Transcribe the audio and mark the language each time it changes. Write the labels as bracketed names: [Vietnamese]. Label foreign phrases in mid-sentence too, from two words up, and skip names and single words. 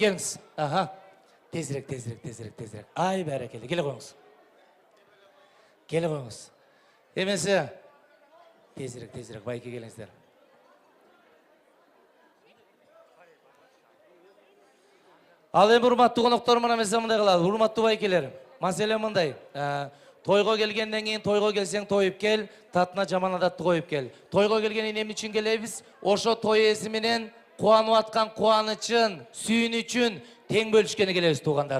[Kazakh] Келіңіз. Аха. Тезірек. Ай, бәрекелі. Келі қойыңыз. Емесі. Тезірек. Байке келіңіздер. [Kyrgyz] Ал эми урматтуу коноктор мына эмесе мындай кылалы. Урматтуу байкелер. Маселе мындай. Тойго келгенден кийин тойго келсең тоюп кел, татына жаман адатты коюп кел. Тойго келгенин эмне үчүн келебиз? Ошо той ээси менен кубанып аткан кубанычын, сүйүнүчүн тең бөлүшкөнү келебиз туугандар.